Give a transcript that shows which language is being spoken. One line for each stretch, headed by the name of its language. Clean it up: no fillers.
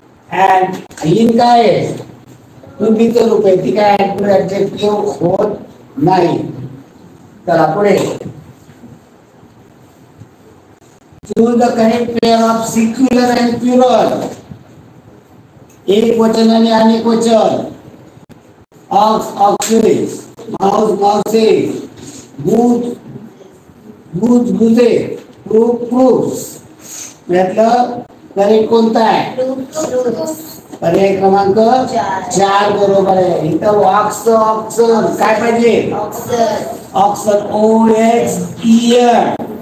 Marathi: And in काय आहे, तुम्हीचं रूप आहे, ती काय ऍडजेक्टिव्ह होत नाही. चला पुढे,
English: Choose the correct pair of singular and plural.
Marathi: एक वचन आणि अनेक वचन.
English: Ox oxes, mouse mouses, goose goose geese, proof proofs.
Marathi: यातलं करेक्ट कोणता आहे, पर्याय क्रमांक 4 बरोबर आहे. इथं ऑक्स ऑक्सन काय पाहिजे, ऑक्सन ओ एक्स इयर.